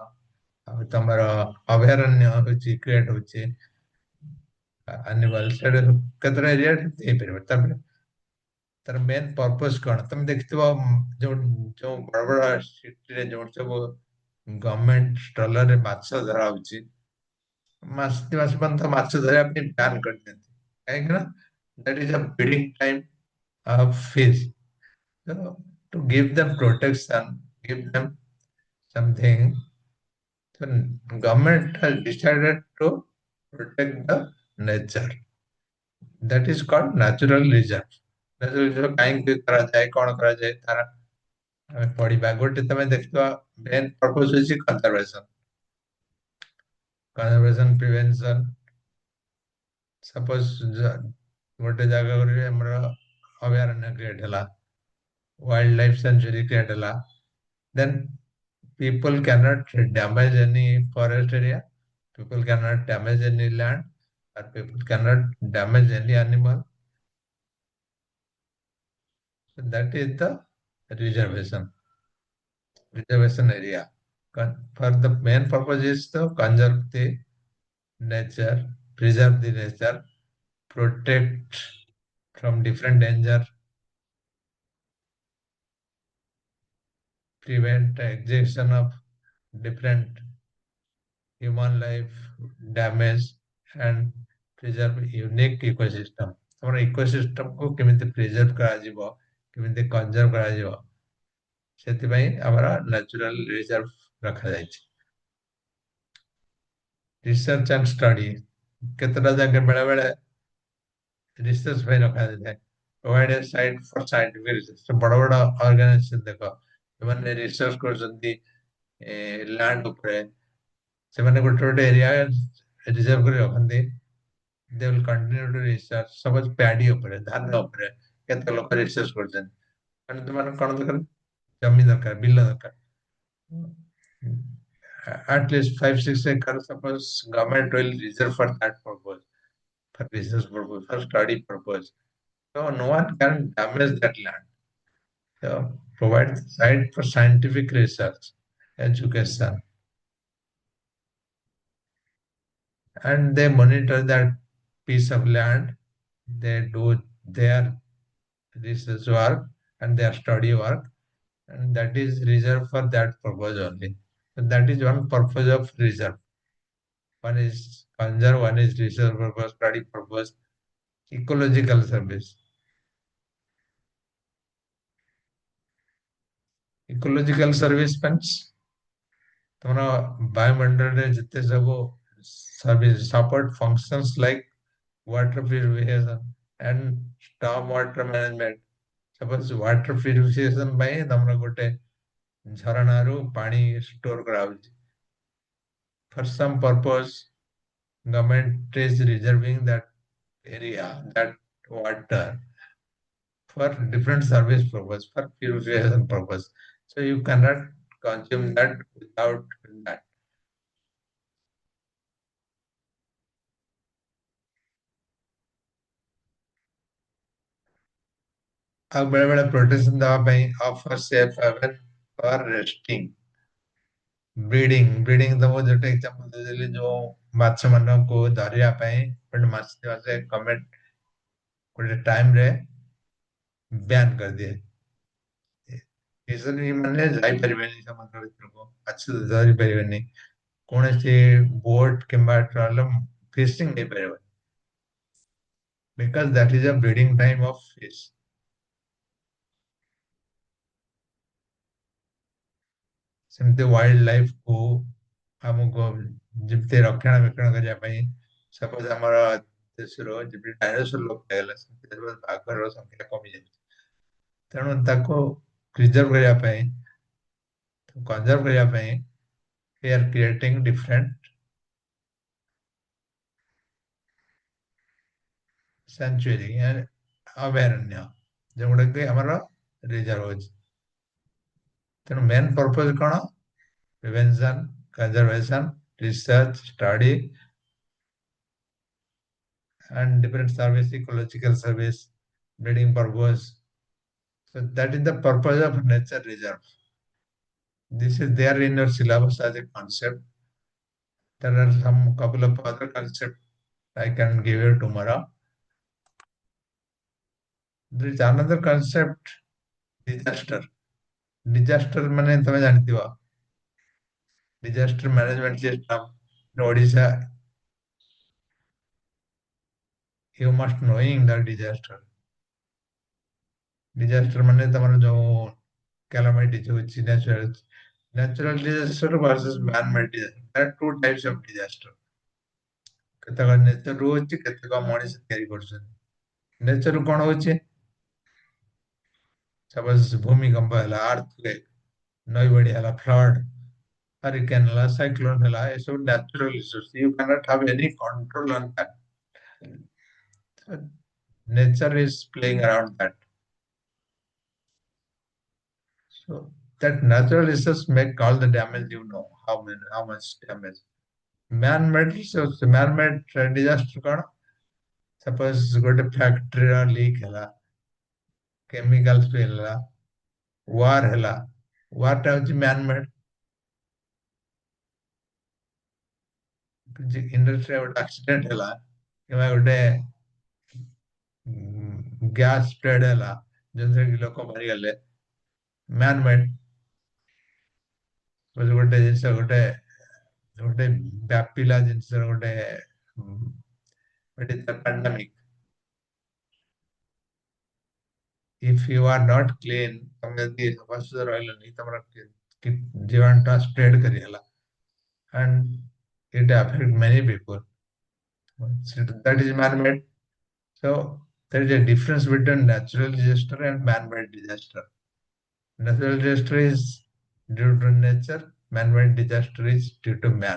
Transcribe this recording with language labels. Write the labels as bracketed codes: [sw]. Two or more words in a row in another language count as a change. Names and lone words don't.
[or] ଆଉ ତମର ଅଭୟାରଣ୍ୟ ହଉଛି କ୍ରିଏଟ ହଉଛି ଆନିମଲ, ସେଟା କେତେଟା ଏରିଆ ହେଇପାରିବ। ତାପରେ ତାର [en] main purpose [or] କଣ? ତମେ ଦେଖିଥିବ ଯୋଉ ଯୋଉ ବଡ ବଡ ସିଟିରେ ଯୋଉ ସବୁ ଗଭର୍ଣମେଣ୍ଟ ଷ୍ଟଲରେ ମାଛ ଧରା ହଉଛି, ମାସ ଦି ମାସ ପର୍ଯ୍ୟନ୍ତ ମାଛ ଧରିବା ପାଇଁ ବ୍ୟାନ୍ କରିଦିଅନ୍ତି। କାହିଁକି ନା [en] that is a breeding time of fish. So to give them protection, give them something, so government has decided to protect the nature. That is called natural reserve। natural reserve [or] କାହିଁକି କରାଯାଏ, କଣ କରାଯାଏ, ତାର ଆମେ ପଢିବା। ଗୋଟେ ତମେ ଦେଖିବା [en] main purpose [or] ହଉଛି କନଜରଭେସନ। [en] conservation prevention. [or] ସପୋଜ ଗୋଟେ ଜାଗାରେ ଆମର ଅଭୟାରଣ୍ୟ କ୍ରିଏଟ ହେଲା, [en] wild life sanctuary [or] କ୍ରିଏଟ ହେଲା, [en] then people cannot damage any forest area, people cannot damage any land, or people cannot damage any animal. So that is the reservation area. For the main purpose is to conserve the nature, preserve the nature, protect from different danger, prevent extinction of different human life damage, and preserve unique ecosystem। [or] ଆମର ଇକୋସିଷ୍ଟମ କୁ କେମିତି ପ୍ରିଜର୍ଭ କରାଯିବ, କେମିତି କନଜର୍ଭ କରାଯିବ, ସେଥିପାଇଁ ଆମର [en] natural reserve [or] ରଖାଯାଇଛି। [en] research and study, [or] କେତେଟା ଜାଗା ବେଳେ ବେଳେ ରିସର୍ଚ୍ଚ ପାଇଁ ରଖାଯାଇଥାଏ। [en] provide a site for scientific research. [or] ବଡ ବଡ ଅର୍ଗାନାଇଜେସନ ଦେଖ, ସେମାନେ ରିସର୍ଚ୍ଚ କରୁଛନ୍ତି ଲ୍ୟାଣ୍ଡ ଉପରେ। ସେମାନେ ଗୋଟେ ଗୋଟେ ଏରିଆ ରିଜର୍ଭ କରି ରଖନ୍ତି। [en] they will continue to research. [or] ସପୋଜ ପ୍ୟାଡି ଉପରେ, ଧାନ ଉପରେ କେତେ ଲୋକ ରିସର୍ଚ୍ଚ କରୁଛନ୍ତି। ମାନେ ତୁମର କଣ ଦରକାର? ଜମି ଦରକାର, ବିଲ ଦରକାର। [en] At least 5-6 acres, suppose government will reserve for that purpose, for research purpose, for study purpose. So no one can damage that land. So provide the site for scientific research, education, and they monitor that piece of land. They do their research work and their study work, and that is reserved for that purpose only. So that is one purpose of reserve. One is conserve, one is research purpose, study purpose, ecological service। ecological service means [or] ତମର ବାୟୁମଣ୍ଡଳରେ ଯେତେ ସବୁ [en] service support functions like water purification and storm water management। [or] ସପୋଜ [en] water purification [or] ପାଇଁ ତମର ଗୋଟେ ଝରଣାରୁ ପାଣି ଷ୍ଟୋର କରାହଉଛି। [en] For some purpose, government is reserving that area, that water for different service purpose, for purification purpose. So you cannot consume that without that। [or] ଆଉ ବେଳେ ବେଳେ ପ୍ରୋଟେକ୍ସନ ଦେବା ପାଇଁ [en] offer safe haven for resting. [or] ବ୍ରିଡିଂ ତମକୁ ଯୋଉଟା ଏକ୍ସାମ୍ପଲ ଦେଇଦେଲି, ଯୋଉ ମାଛ ମାନଙ୍କୁ ଧରିବା ପାଇଁ ଗୋଟେ ମାଛ ଗଭର୍ଣମେଣ୍ଟ ଗୋଟେ ଟାଇମରେ ବ୍ୟାନ୍ କରିଦିଏ। ମିଶନ ମାନେ ଯାଇପାରିବେନି ସମୁଦ୍ର ଭିତରକୁ, ମାଛ ଧରି ପାରିବେନି, କୌଣସି ବୋଟ କିମ୍ବା [en] trawler fishing [or] ହେଇପାରିବନି, [en] because that is a breeding time of fish. [or] ସେମିତି [en] wild life [or] କୁ ଆମକୁ ଯେମିତି ରକ୍ଷଣାବେକ୍ଷଣ କରିବା ପାଇଁ, ସପୋଜ ଆମର ଦେଶର ଯେମିତି ଡାଇନୋସର ଲୋପ ପାଇଗଲା, ସେମିତି ବାଘର ସଂଖ୍ୟା କମି ଯାଉଛି। ତେଣୁ ତାକୁ ପ୍ରିଜର୍ଭ କରିବା ପାଇଁ, କନଜର୍ଭ କରିବା ପାଇଁ, [en] we are creating different sanctuary and [or] ଅଭୟାରଣ୍ୟ ଯେଉଁଗୁଡାକି ଆମର ରିଜର୍ଭ ଅଛି। [en] ତେଣୁ main purpose କଣ? prevention, conservation, research, study and different service, ecological service, breeding purpose. So that is the purpose of nature reserve. This is there in your syllabus as a concept. There are some couple of other concepts I can give you tomorrow. There is another concept, disaster. [or] Disaster ମାନେ ତମେ ଜାଣିଥିବ, [en] disaster management system in Odisha. You must knowing the disaster. Disaster [or] ମାନେ ତମର ଯୋଉ [en] calamity ଯୋଉ natural disaster versus man-made disaster. There are two types of disaster. [or] କେତେକ ନେଚରରୁ ହଉଛି, କେତେକ ମଣିଷ ତିଆରି କରୁଛନ୍ତି। ନେଚରରୁ କଣ ହଉଛି? ସପୋଜ ଭୂମିକମ୍ପ ହେଲା, ଆର୍ଥକ୍ୱେକ୍, ନଈ ବଢି ହେଲା, ଫ୍ଲଡ, hurricane ହେଲା, ସାଇକ୍ଲୋନ ହେଲା, ଏସବୁ [en] natural resource, you cannot have any control on that. Nature is playing around that. So that natural resource make all the damage, you know how much damage. Man-made resource, man-made disaster କଣ? [or] ସପୋଜ ଗୋଟେ ଫ୍ୟାକ୍ଟ୍ରିର ଲିକ୍ ହେଲା, [en] chemical spill [or] ହେଲା, ୱାର ହେଲା, ୱାରଟା ହଉଛି [en] man made. [or] ଇଣ୍ଡଷ୍ଟ୍ରିରେ ଗୋଟେ ଆକ୍ସିଡେଣ୍ଟ ହେଲା କିମ୍ବା ଗୋଟେ [en] gas spread [or] ହେଲା ଯେଉଁଥିରେ କି ଲୋକ ମରିଗଲେ, [en] man made. [or] ଗୋଟେ ଜିନିଷ ଗୋଟେ ଗୋଟେ ବ୍ୟାପିଲା ଜିନିଷର ଗୋଟେ pandemic. [en] If you are not clean, [or] ତମେ ଯଦି ସଫାସୁତୁରା ରହିଲନି, ତମର ଜୀବାଣୁଟା ସ୍ପ୍ରେଡ କରିଗଲା [en] and it affect many people. So that is man-made. So there is a difference between natural disaster and man-made disaster. Natural disaster is due to nature, man-made disaster is due to man.